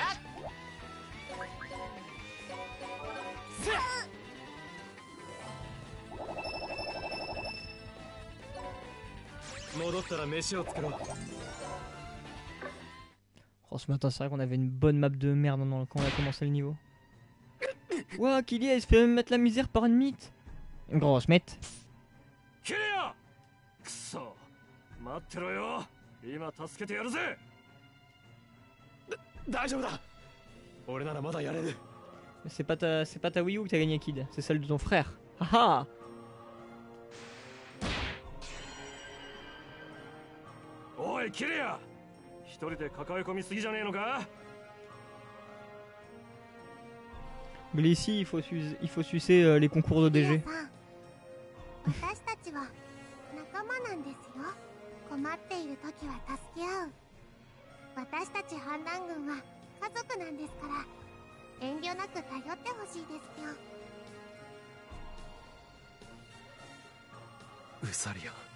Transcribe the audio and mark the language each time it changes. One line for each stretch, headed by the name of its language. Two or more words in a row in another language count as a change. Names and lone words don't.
Japanese: 戻ったら飯を作ろう
French: Oh ce matin c'est vrai qu'on avait une bonne map de merde quand on a commencé le niveau. Ouah Kylia il se fait même mettre la misère par une mythe. Une grosse mythe.
Japanese: キリアくそ待ってろよ。今助けてやるぜ。大丈夫だ。俺ならまだやれる。
French: C'est pas ta Wii U que t'as gagné, Kid. C'est celle de ton frère. Haha.
Japanese: おいキリア、一人で抱え込みすぎじゃねえのか。
French: Mais ici, il faut sucer les concours de
Japanese: キリ
French: DG.
Japanese: アさん、私たちは仲間なんですよ。困っている時は助け合う。私たち反乱軍は家族なんですから、遠慮なく頼ってほしいですよ。ウサリア。